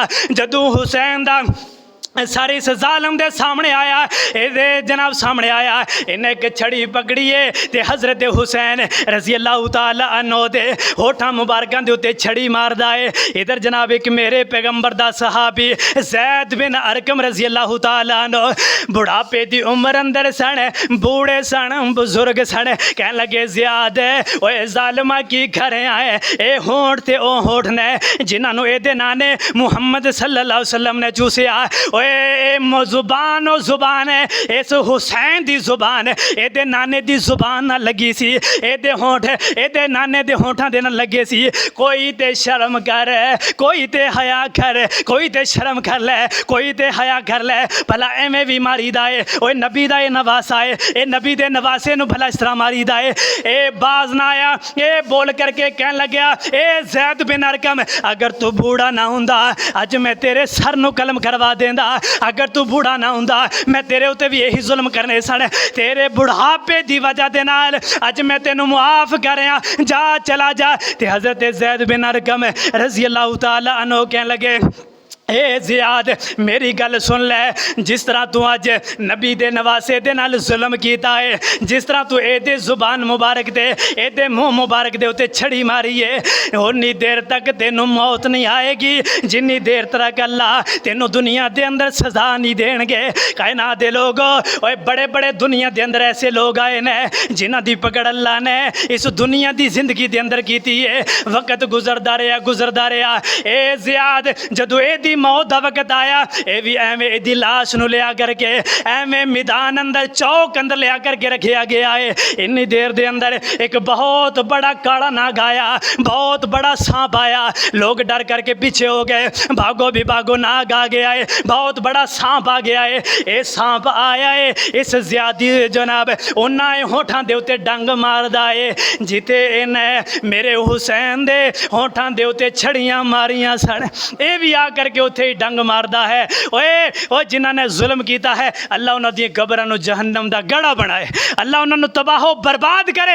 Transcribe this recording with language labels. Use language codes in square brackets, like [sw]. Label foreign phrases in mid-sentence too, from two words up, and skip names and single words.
[pa] جدوں حسین دا سارے اس ظالم دے سامنے آیا، یہ جناب سامنے آیا، انہیں ایک چھڑی پکڑی ہے تے حضرت حسین رضی اللہ تعالیٰ عنہ دے ہوٹھاں مبارکاں دے اتے چھڑی ماردا ہے. ادھر جناب ایک میرے پیغمبر دا صحابی زید بن ارقم رضی اللہ تعالیٰ عنہ بڑھاپے دی عمر اندر سن، بوڑھے سن، بزرگ سن، کہن لگے زیاد اوئے ظالما کی کرے آئے، اے ہوٹھ تے او ہوٹھ نے جنہاں نوں ایہدے نانے محمد صلی اللہ علیہ وسلم نے چوسیا. اوئے زبان او زبان ہے، اس حسین دی زبان ایدے نانے دی زبان نہ لگی سی، ایدے ہوٹھ ایدے نانے دے ہوٹھاں دے نہ لگے سی. کوئی تے شرم کر، کوئی تے حیا کر، کوئی تے شرم کر لے، کوئی تے حیا کر لے، بھلا ایویں بھی ماری دا ہے. اوئے نبی دا یہ نواسہ ہے، اے نبی دے نواسے نوں بھلا اس طرح ماری دا ہے. اے باز نہ آیا، اے بول کرکے کہن لگیا، اے زید بن ارقم اگر توں بوڑھا نہ ہندا اج میں تیرے سر نوں قلم کروا دیندا، اگر توں بوڑھا نہ ہندا میں تیرے اتے بھی یہی ظلم کرنے سن، تیرے بڑھاپے دی وجہ دے نال اج میں تینوں معاف کریا، جا چلا جا. تے حضرت زید بن ارقم رضی اللہ تعالیٰ عنہ کہن لگے، اے زیاد میری گل سن لے، جس طرح توں اج نبی دے نواسے دے نال ظلم کیتا ہے، جس طرح توں ایدے زبان مبارک دے ایدے منہ مبارک دے اتے چھڑی ماری ہے، انی دیر تک تینوں موت نہیں آئے گی جنی دیر تک اللہ تینوں دنیا دے اندر سزا نہیں دینگے. کائنات دے لوگ اوئے وڈے وڈے دنیا دے اندر ایسے لوگ آئے نے جنہاں دی پکڑ اللہ نے اس دنیا دی زندگی دے اندر کیتی ہے. وقت گزردا رہا۔ اے زیاد جدوں ایدی موت دا وقت آیا، یہ بھی ایویں ایہدی لاش نوں لیا کرکے ایویں میدان اندر چوک اندر لیا کرکے رکھا گیا ہے. انی دیر دے اندر ایک بہت بڑا کالا ناگ آیا، بہت بڑا سانپ آیا، لوگ ڈر کرکے پیچھے ہو گئے، بھاگو بھی بھاگو، ناگ آ گیا ہے، بہت بڑا سانپ آ گیا ہے. یہ سانپ آیا ہے، اس زیادی جناب انہیں ہوٹھاں دے اتے ڈنگ ماردا ہے، جتھے انہیں میرے حسین دے ہوٹھاں دے اتے چھڑیاں ماریاں سن، یہ بھی آ کرکے اتھے ہی ڈنگ ماردا ہے. اوئے او جنہاں نے ظلم کیتا ہے اللہ انہاں دی قبراں نوں جہنم دا گڑھا بنائے، اللہ انہاں نوں تباہ و برباد کرے.